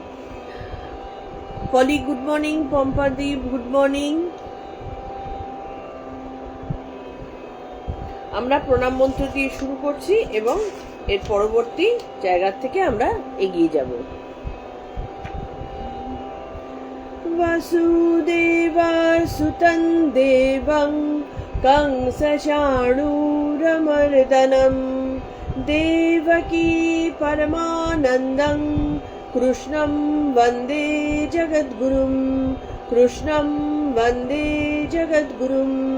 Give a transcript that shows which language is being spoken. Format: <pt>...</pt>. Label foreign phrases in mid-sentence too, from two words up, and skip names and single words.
<en>পলি good morning, পম্পাদীপ good morning.</en> <bn>আমরা প্রণাম মন্ত্র দিয়ে শুরু করছি এবং এর পরবর্তী জায়গা থেকে আমরা এগিয়ে যাব।</bn> <sa>वसुदेवसुतं देवं कंसचाणूरमर्दनं देवकी परमानन्दं कृष्णं वन्दे जगद्गुरुं कृष्णं वन्दे जगद्गुरुम्।</sa>